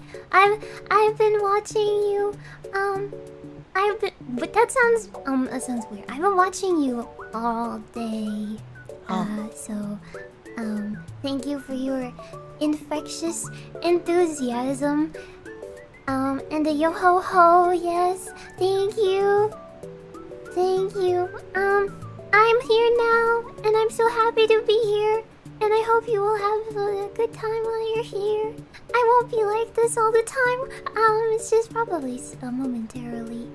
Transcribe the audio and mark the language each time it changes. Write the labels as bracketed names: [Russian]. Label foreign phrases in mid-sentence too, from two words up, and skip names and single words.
[English] I've been watching you. But that sounds weird. I've been watching you all day. Thank you for your infectious enthusiasm. And the yo ho ho, yes. Thank you. I'm here now, and I'm so happy to be here. And I hope you will have a good time while you're here. I won't be like this all the time. It's just probably momentarily.